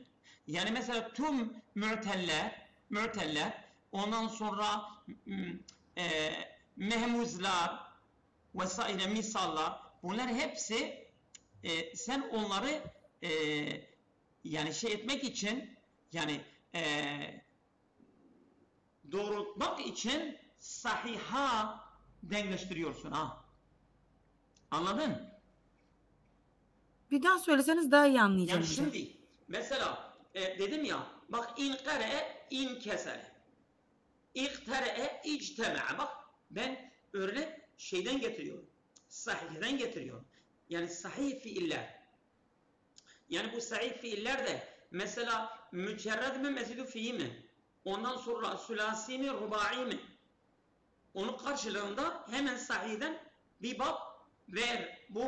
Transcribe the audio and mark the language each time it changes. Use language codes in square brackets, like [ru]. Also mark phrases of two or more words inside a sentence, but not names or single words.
[tr] Yani mesela tüm mü'teller ondan sonra mehmuzlar vesaire misallar bunlar hepsi sen onları yani şey etmek için yani doğrultmak için sahiha denkleştiriyorsun ha. Anladın? bir daha söyleseniz daha iyi anlayacağım Yani hocam. şimdi mesela dedim ya bak in kare in kesere İktere'e icteme'e bak ben örnek şeyden getiriyorum. Sahihden getiriyorum. Yani sahih fiiller. Yani bu sahih fiiller de mesela mücerred mi mezidu fi'i mi? Ondan sonra sülasi mi rubai mi? Onun karşılığında hemen sahihden bir bab ver.